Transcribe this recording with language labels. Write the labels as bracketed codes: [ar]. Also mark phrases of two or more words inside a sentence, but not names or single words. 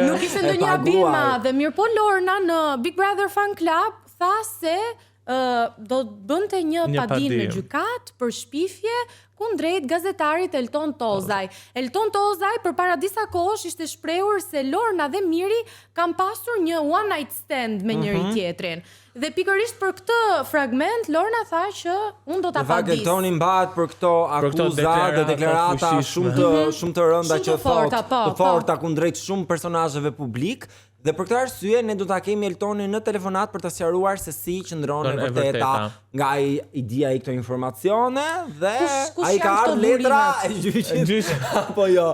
[sq] Nuk ishte ndonjë abim madh, mirë po Lorna në Big Brother Fan Club tha se do bënte një padim në gjykat për shpifje kundrejt gazetarit Elton Tozaj. Elton Tozaj përpara disa kohësh ishte shprehur se Lorna dhe Miri kanë pasur një [en] one night stand [sq] me njëri tjetrin. Dhe pikërisht për këtë fragment Lorna tha që unë do ta padis. Eltoni mbahet për këto akuza dhe deklarata shumë të rënda që thotë, të forta kundrejt shumë personazheve publik. Dhe për këtë arsye ne do ta kemi Eltonin në telefonat për të sqaruar se si qëndron e vërteta nga i dia i këto informacione dhe ai ka ardhur letra e gjyqit apo jo.